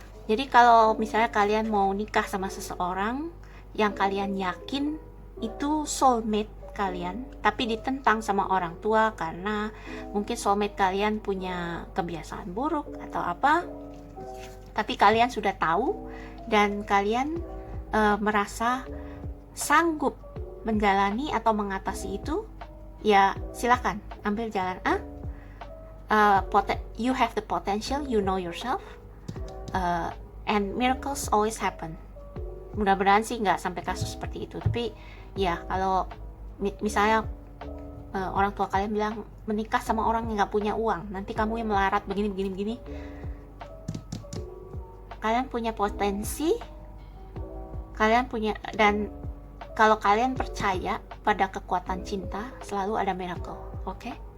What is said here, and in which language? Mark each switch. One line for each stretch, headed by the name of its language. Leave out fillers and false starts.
Indonesian: Jadi kalau misalnya kalian mau nikah sama seseorang yang kalian yakin itu soulmate kalian, tapi ditentang sama orang tua karena mungkin soulmate kalian punya kebiasaan buruk atau apa, tapi kalian sudah tahu dan kalian merasa sanggup menjalani atau mengatasi itu, ya silakan ambil jalan A.
English: You have the potential, you know yourself, and miracles always happen.
Indonesian: Mudah-mudahan sih nggak sampai kasus seperti itu, tapi ya kalau misalnya orang tua kalian bilang menikah sama orang yang nggak punya uang, nanti kamu yang melarat begini. Kalian punya potensi, kalian punya, dan kalau kalian percaya pada kekuatan cinta, selalu ada miracle. Oke?